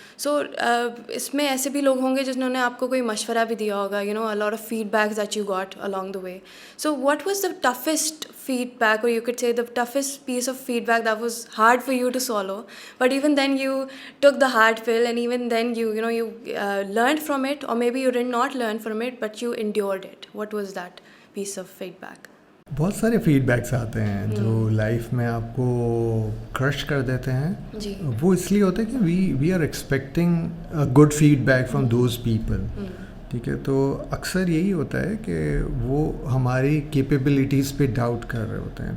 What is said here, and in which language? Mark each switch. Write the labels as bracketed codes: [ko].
[hi] So इसमें ऐसे भी लोग होंगे जिन्होंने आपको कोई मशवरा भी दिया होगा, [en] a lot of feedbacks that you got along the way. So what was the toughest feedback, or you could say the toughest piece of feedback that was hard for you to swallow, but even then you took the hard pill, and even then you learned from it, or maybe you did not learn from it but you endured it. What was that piece of feedback? [hi] बहुत सारे feedbacks आते हैं जो life में आपको crush कर देते हैं जी. वो इसलिए होता है कि [en] We are expecting a good feedback from those people. [hi] ठीक है, तो अक्सर यही होता है कि वो हमारी कैपेबिलिटीज़ पे डाउट कर रहे होते हैं.